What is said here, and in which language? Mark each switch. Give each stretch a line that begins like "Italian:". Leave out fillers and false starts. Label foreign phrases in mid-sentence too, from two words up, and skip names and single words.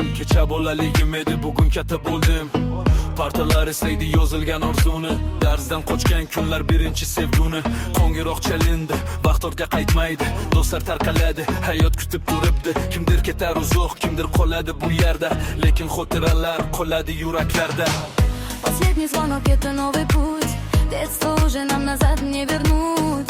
Uzbek: Kecha bolaligim edi, bugun katta bo'ldim. Partalar eslaydi yozilgan orzuni, darsdan qochgan kunlar birinchi sevguni. Qo'ng'iroq chalindi, vaqt ortga qaytmaydi, do'stlar tarqaladi, hayot kutib turibdi. Kimdir ketar uzoq, kimdir qoladi bu yerda, lekin xotiralar qoladi yuraklarda.
Russian: Последний звонок — это новый путь. Детство уже нам назад не вернуть.